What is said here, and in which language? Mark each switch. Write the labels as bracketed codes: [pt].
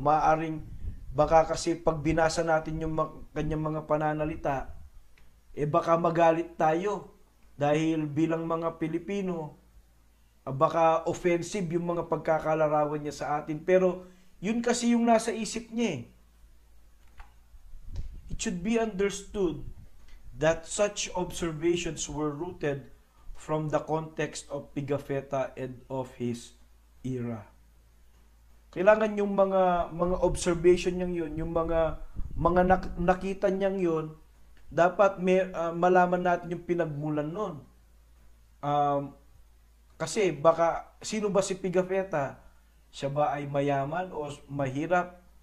[tl] Maaring baka kasi pag binasa natin yung kanyang mga pananalita, baka magalit tayo dahil bilang mga Pilipino, baka [en] offensive [tl] yung mga pagkakalarawan niya sa atin. Pero yun kasi yung nasa isip niya. [en] It should be understood that such observations were rooted from the context of Pigafetta and of his era. [tl] Kailangan yung mga observation niyang yun, yung mga nakita niyang yun, dapat malaman natin yung pinagmulan nun. Kasi baka, sino ba si Pigafetta? Siya ba ay mayaman o mahirap?